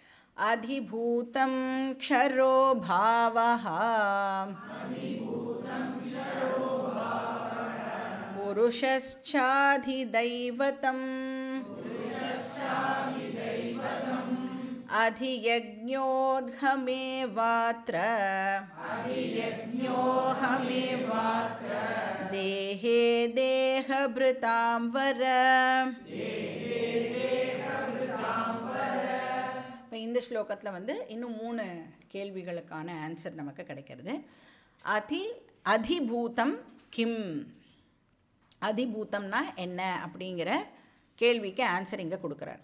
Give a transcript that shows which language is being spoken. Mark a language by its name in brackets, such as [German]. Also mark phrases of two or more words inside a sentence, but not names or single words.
[Sanskrit] अधिभूतं क्षरो भावः पुरुषश्चाधिदैवतम् अधियज्ञोऽहमेवात्र देहे देहभृतां वर. [Tamil] இப்போ இந்த ஸ்லோகத்தில் வந்து இன்னும் 3 கேள்விகளுக்கான ஆன்சர் நமக்கு கிடைக்கிறது. [Sanskrit] अधिभूतं किम्, [Tamil] அதிபூதம்னா என்ன அப்படிங்கிற கேள்விக்கு ஆன்சர் இங்கே கொடுக்குறார்.